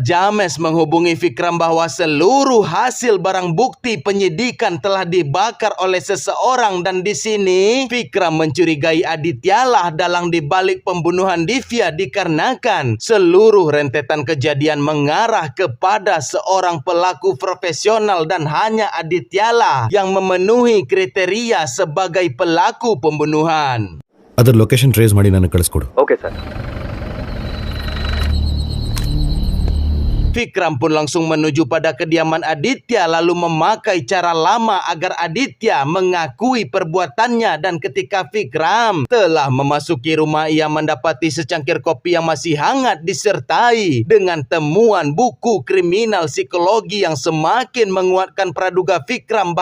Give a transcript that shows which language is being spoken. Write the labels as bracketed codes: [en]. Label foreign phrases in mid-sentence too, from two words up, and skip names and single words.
[id] James menghubungi Vikram bahwa seluruh hasil barang bukti penyidikan telah dibakar oleh seseorang, dan di sini Vikram mencurigai Aditya lah dalang dibalik pembunuhan Divya, dikarenakan seluruh rentetan kejadian mengarah kepada seorang pelaku profesional dan hanya Aditya lah yang memenuhi kriteria sebagai pelaku pembunuhan. [kn] ಅದರ ಲೊಕೇಶನ್ ಟ್ರೇಸ್ ಮಾಡಿ ನನಗೆ ಕಳಿಸ್ಕೊಡು. [en] Okay sir. [id] Vikram pun langsung menuju pada kediaman Aditya lalu memakai cara lama agar Aditya mengakui perbuatannya, dan ketika Vikram telah memasuki rumah, ia mendapati secangkir kopi yang masih hangat disertai dengan temuan buku kriminal psikologi yang semakin menguatkan praduga Vikram.